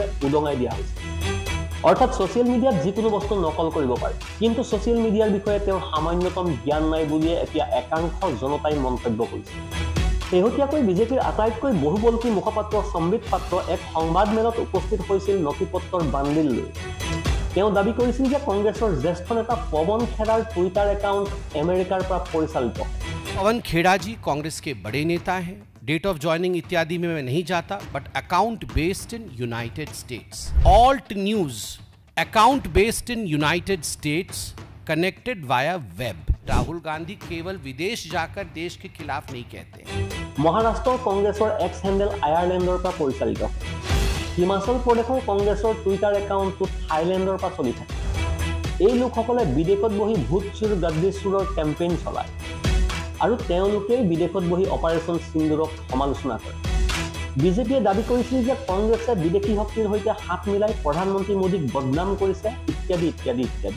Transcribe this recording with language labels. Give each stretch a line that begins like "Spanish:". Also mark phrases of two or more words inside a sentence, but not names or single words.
Assamese: উদঙাই দিয়া হৈছে অৰ্থাৎ ছ'চিয়েল মিডিয়াত যিকোনো বস্তু নকল কৰিব পাৰে কিন্তু ছ'চিয়েল মিডিয়াৰ বিষয়ে তেওঁৰ সামান্যতম জ্ঞান নাই বুলিয়ে এতিয়া একাংশ জনতাই মন্তব্য কৰিছে শেহতীয়াকৈ বিজেপিৰ আটাইতকৈ বহুবল্কী মুখপাত্ৰ সম্বিত পাত্ৰ এক সংবাদমেলত উপস্থিত হৈছিল নথিপত্ৰৰ বান্দিল লৈ তেওঁ দাবী কৰিছিল যে কংগ্ৰেছৰ জ্যেষ্ঠ নেতা পৱন খেৰাৰ
English: Twitter account
Assamese: আমেৰিকাৰ পৰা পৰিচালিত
Hindi: पवन खेड़ा जी कांग्रेस के बड़े नेता हैं
English: date of joining
Hindi: इत्यादि में मैं नहीं जाता
English: but account based in United States Alt News account based in United States connected via web
Hindi: राहुल गांधी केवल विदेश जाकर देश के खिलाफ नहीं कहते
Assamese: মহাৰাষ্ট্ৰৰ কংগ্ৰেছৰ X হেণ্ডেল আয়াৰলেণ্ডৰ পৰা পৰিচালিত হিমাচল প্ৰদেশৰ কংগ্ৰেছৰ টুইটাৰ একাউণ্টটো থাইলেণ্ডৰ পৰা চলি থাকে এই লোকসকলে বিদেশত বহি ভোট চুৰ গদ্দি চুৰৰ কেম্পেইন চলায় আৰু তেওঁলোকে বিদেশত বহি অপাৰেচন সিন্দুৰক সমালোচনা কৰে বিজেপিয়ে দাবী কৰিছিল যে কংগ্ৰেছে বিদেশী শক্তিৰ সৈতে হাত মিলাই প্ৰধানমন্ত্ৰী মোদীক বদনাম কৰিছে ইত্যাদি ইত্যাদি ইত্যাদি।